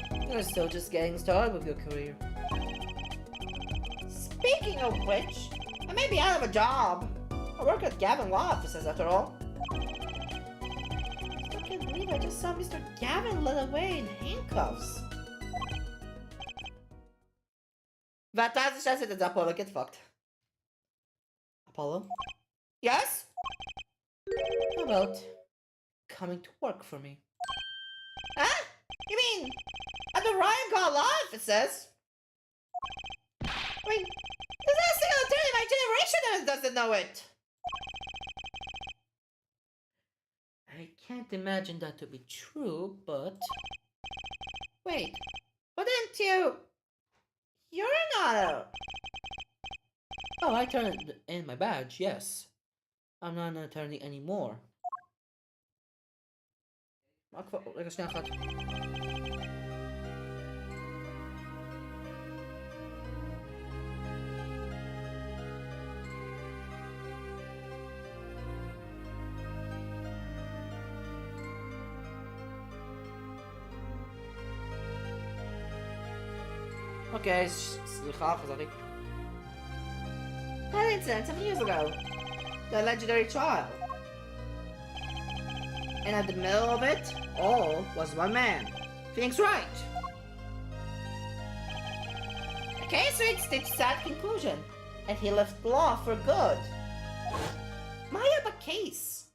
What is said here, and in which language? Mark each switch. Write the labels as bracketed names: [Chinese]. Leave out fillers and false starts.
[English] You're still just getting started with your career. Speaking of which, I may be out of a job. I work at Gavin Law offices after all. Still can't believe I just saw Mr. Gavin led away in handcuffs. [Hebrew] ואתה זה שעשית את זה, אפולו, [English] get fucked. Apollo, Yes? how about coming to work for me? Huh? You mean at the Ryan Call Law offices? I mean, there's not a single attorney in my generation that doesn't know it. I can't imagine that to be true, but... Wait, but didn't you... You're not a... Oh, I turned in my badge, yes. I'm not an attorney anymore. [Hebrew] רגע, שנייה אחת. Okay, סליחה, חזרתי. [English] That incident 7 years ago. The legendary trial. And at the middle of it all was one man. Phoenix Wright. The case reached its sad conclusion, and he left law for good. Maya, but case.